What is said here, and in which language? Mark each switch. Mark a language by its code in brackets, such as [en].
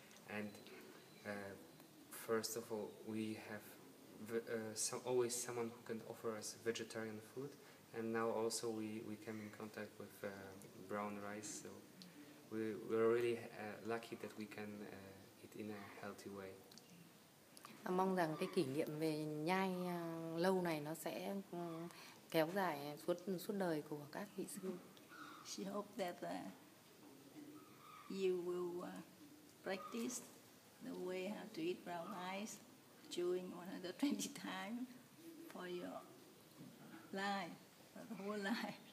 [en] And first of all, we have always someone who can offer us vegetarian food, and now also we came in contact with brown rice, so we're really lucky that we can eat in a healthy way. [vi] Mong rằng cái kỷ niệm về nhai lâu này nó sẽ kéo dài suốt đời của các vị sư. [en] She hopes that you will practice the way how to eat brown rice, chewing 120 times for your life, for the whole life.